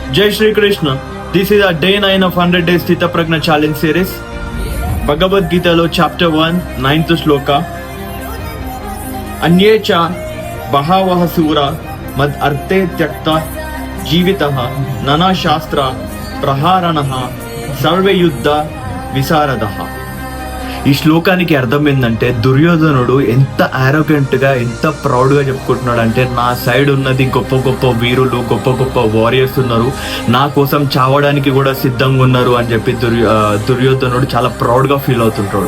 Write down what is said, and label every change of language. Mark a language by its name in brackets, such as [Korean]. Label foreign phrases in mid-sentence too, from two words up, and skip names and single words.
[Hindi] जय श्री कृष्ण. [English] This is our day 9 of 100 Days Sthita Prajna Challenge series. Bhagavad Gita lo chapter 1, 9th shloka. [Sanskrit] अन्ये च बहवः शूरा मदर्थे त्यक्त जीविताः नाना शस्त्र प्रहरणाः सर्वे युद्ध विशारदाः. [Telugu] ఈ శ్లోకానికి అర్థం ఏంటంటే, దుర్యోధనుడు ఎంత ఆరోగెంట్గా, ఎంత ప్రౌడ్గా చెప్పుకుంటున్నాడు అంటే, నా సైడ్ ఉన్నది గొప్ప గొప్ప వీరులు, గొప్ప గొప్ప వారియర్స్ ఉన్నారు, నా కోసం చావడానికి కూడా సిద్ధంగా ఉన్నారు అని చెప్పి దుర్యోధనుడు చాలా ప్రౌడ్గా ఫీల్ అవుతుంటాడు.